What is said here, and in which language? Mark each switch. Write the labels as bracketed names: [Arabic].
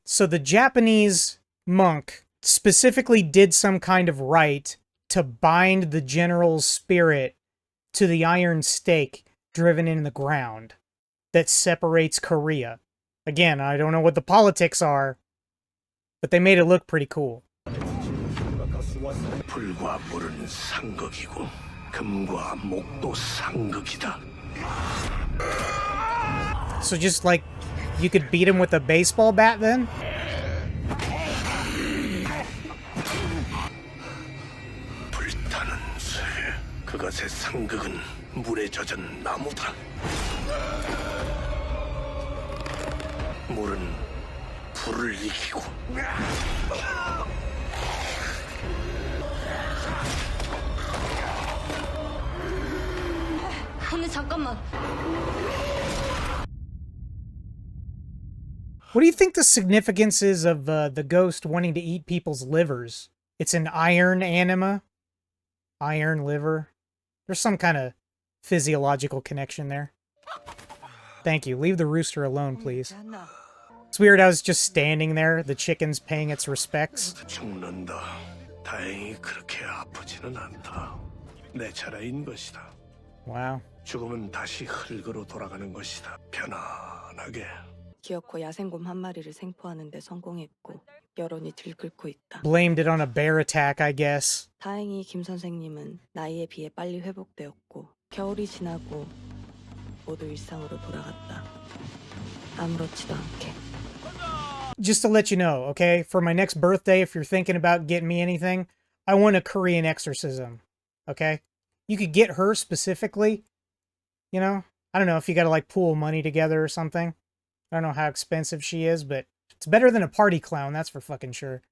[English] So the Japanese monk specifically did some kind of rite to bind the general's spirit to the iron stake driven in the ground that separates Korea. Again, I don't know what the politics are, but they made it look pretty cool. [Korean] 불과 물은 상극이고 금과 목도 상극이다. [English] So just like you could beat him with a baseball bat then? [Korean] 불타는 새. 그것의 상극은 물에 젖은 나무다. 물은 불을 이기고. 근데 잠깐만. [English] What do you think the significance is of the ghost wanting to eat people's livers? It's an iron anima? Iron liver? There's some kind of physiological connection there. Thank you. Leave the rooster alone, please. It's weird I was just standing there, the chicken's paying its respects. [Korean] 죽는다. 다행히 그렇게 아프지는 않다. 내 차례인 것이다. [English] Wow. [Korean] 죽음은 다시 흙으로 돌아가는 것이다. 편안하게. 기어코 야생곰 한 마리를 생포하는 데 성공했고 여론이 들끓고 있다. [English] Blamed it on a bear attack, I guess. [Korean] 다행히 김 선생님은 나이에 비해 빨리 회복되었고 겨울이 지나고 모두 일상으로 돌아갔다. 아무렇지도 않게. [English] Just to let you know, okay? For my next birthday, if you're thinking about getting me anything, I want a Korean exorcism, okay? You could get her specifically, you know? I don't know if you gotta, like, pool money together or something. I don't know how expensive she is, but it's better than a party clown, that's for fucking sure.